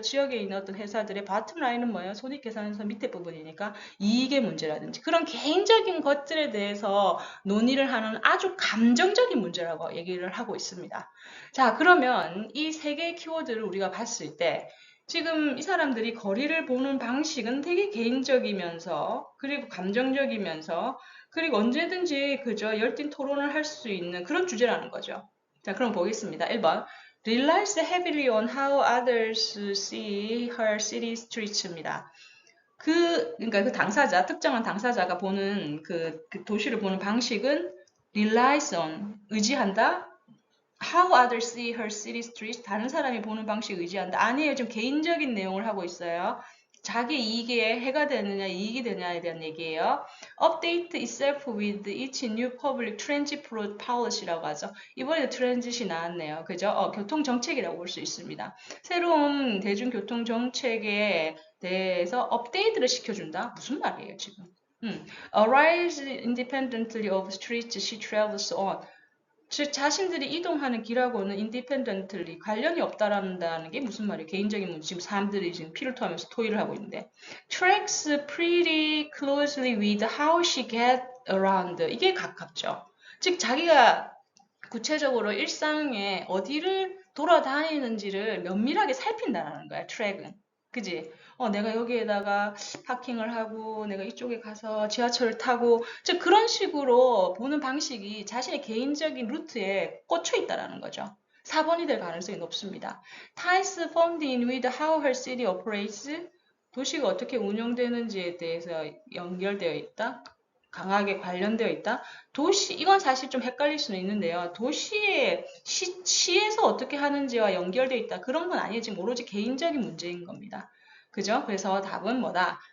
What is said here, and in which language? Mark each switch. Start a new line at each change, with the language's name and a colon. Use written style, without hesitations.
Korean: 지역에 있는 어떤 회사들의 bottom line은 뭐예요? 손익계산서 밑에 부분이니까 이익의 문제라든지 그런 개인적인 것들에 대해서 논의를 하는 아주 감정적인 문제라고 얘기를 하고 있습니다. 자, 그러면 이 세 개의 키워드를 우리가 봤을 때 지금 이 사람들이 거리를 보는 방식은 되게 개인적이면서 그리고 감정적이면서 그리고 언제든지 그저 열띤 토론을 할 수 있는 그런 주제라는 거죠. 자, 그럼 보겠습니다. 1번.
English: Relies heavily on how others see her city streets입니다.
Korean: 그러니까 그 당사자, 특정한 당사자가 보는 그 도시를 보는 방식은
English: relies on,
Korean: 의지한다.
English: How others see her city streets,
Korean: 다른 사람이 보는 방식 의지한다. 아니에요. 좀 개인적인 내용을 하고 있어요. 자기 이익에 해가 되느냐, 이익이 되느냐에 대한 얘기예요.
English: Update itself with each new public transit policy라고 하죠.
Korean: 이번에도 트랜짓이 나왔네요. 그죠? 교통 정책이라고 볼 수 있습니다. 새로운 대중교통 정책에 대해서 업데이트를 시켜준다? 무슨 말이에요, 지금?
English: Arise independently of streets she travels on.
Korean: 즉 자신들이 이동하는 길하고는 independently 관련이 없다라는 게 무슨 말이에요? 개인적인 문제. 지금 사람들이 지금 피를 토하면서 토의를 하고 있는데
English: tracks pretty closely with how she get around.
Korean: 이게 가깝죠. 즉 자기가 구체적으로 일상에 어디를 돌아다니는지를 면밀하게 살핀다는 거야, 트랙은. 그지? 내가 여기에다가 파킹을 하고, 내가 이쪽에 가서 지하철을 타고, 즉 그런 식으로 보는 방식이 자신의 개인적인 루트에 꽂혀 있다는 거죠. 4번이 될 가능성이 높습니다.
English: Ties formed in with how her city operates.
Korean: 도시가 어떻게 운영되는지에 대해서 연결되어 있다. 강하게 관련되어 있다. 도시, 이건 사실 좀 헷갈릴 수는 있는데요. 도시의 시에서 어떻게 하는지와 연결되어 있다. 그런 건 아니에요. 지금 오로지 개인적인 문제인 겁니다. 그죠? 그래서 답은 뭐다?